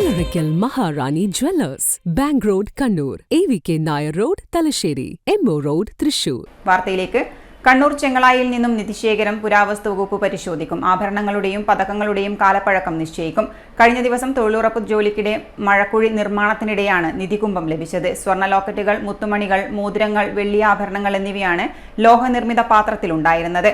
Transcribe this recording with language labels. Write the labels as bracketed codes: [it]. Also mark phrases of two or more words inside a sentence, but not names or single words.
[en] Oracle Maharani Jewellers, Bank Road, Kannur, AVK Nair Road, Talasheri, MO Road, Thrissur. [ml] വാർത്തയിലേക്ക്. കണ്ണൂർ ചെങ്ങളായിൽ നിന്നും നിധിശേഖരം പുരാവസ്തു വകുപ്പ് പരിശോധിക്കും. ആഭരണങ്ങളുടെയും പതക്കങ്ങളുടെയും കാലപ്പഴക്കം നിശ്ചയിക്കും. കഴിഞ്ഞ ദിവസം തൊഴിലുറപ്പ് ജോലിക്കിടെ മഴക്കുഴി നിർമ്മാണത്തിനിടെയാണ് നിധികുംഭം ലഭിച്ചത്. സ്വർണ്ണ ലോക്കറ്റുകൾ, മുത്തുമണികൾ, മോതിരങ്ങൾ, വെള്ളിയാഭരണങ്ങൾ എന്നിവയാണ് ലോഹനിർമ്മിത പാത്രത്തിലുണ്ടായിരുന്നത്.